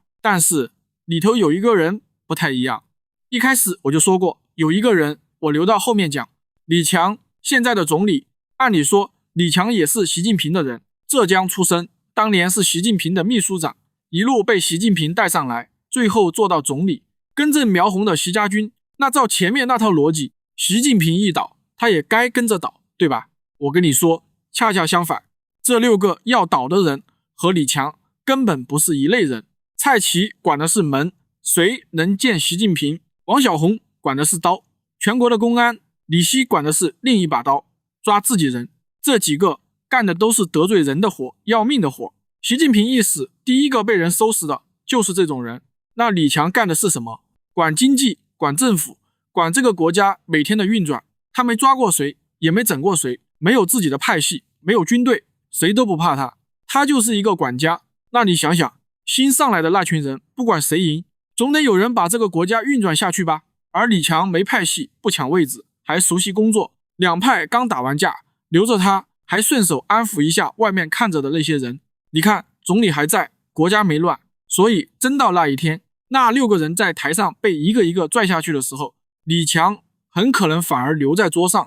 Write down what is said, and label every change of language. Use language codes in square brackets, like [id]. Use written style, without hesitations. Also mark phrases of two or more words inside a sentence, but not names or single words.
[zh] 但是裡頭有一個人不太一樣。一開始我就說過，有一個人我留到後面講。李強，現在的總理，按理說李強也是習近平的人，浙江出身，當年是習近平的秘書長，一路被習近平帶上來，最後做到總理。根正苗紅的習家軍，那照前面那套邏輯，習近平一倒，他也該跟着倒，對吧？我跟你說，恰恰相反，這6個要倒的人和李強根本不是一類人。蔡奇管的是門，誰能見習近平？王小洪管的是刀，全國的公安。李希管的是另一把刀，抓自己人。這幾個幹的都是得罪人的活，要命的活。習近平一死，第一個被人收拾的就是這種人。那李強幹的是什麼？管經濟，管政府，管這個國家每天的運轉。他沒抓過誰，也沒整過誰，沒有自己的派系，沒有軍隊，誰都不怕他。他就是一個管家。那你想想，新上來的那群人，不管誰贏，總得有人把這個國家運轉下去吧。而李強沒派系，不搶位子，還熟悉工作。兩派剛打完架，留着他，還順手安撫一下外面看着的那些人。你看，總理還在，國家沒亂。所以真到那一天，那6個人在台上被一個一個拽下去的時候，李強很可能反而留在桌上。